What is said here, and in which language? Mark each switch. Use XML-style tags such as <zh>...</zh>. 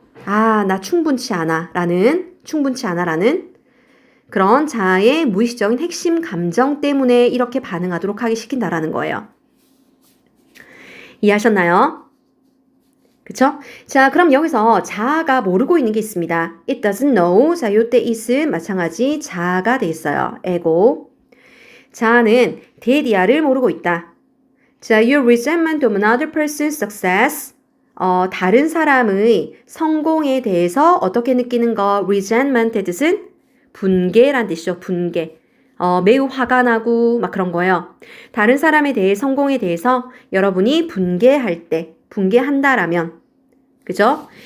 <ko>아, 나 충분치 않아. 충분치 않아. 라는 그런 자아의 무의식적인 핵심 감정 때문에 이렇게 반응하도록 하게 시킨다라는 거예요. 이해하셨나요? 그쵸? 자, 그럼 여기서 자아가 모르고 있는 게 있습니다.</ko> <en>It doesn't know.</en> <ko>자, 요때 it은 마찬가지 자아가 돼 있어요. 에고. 자아는 데디아를 모르고 있다.</ko> <en>자, your resentment of another person's success.</en> <ko>다른 사람의 성공에 대해서 어떻게 느끼는 거? resentment의 뜻은 분개란 뜻이죠. 분개. 매우 화가 나고 막 그런 거예요. 다른 사람에 대해 성공에 대해서 여러분이 분개할 때, 분개한다라면, 그죠?</ko>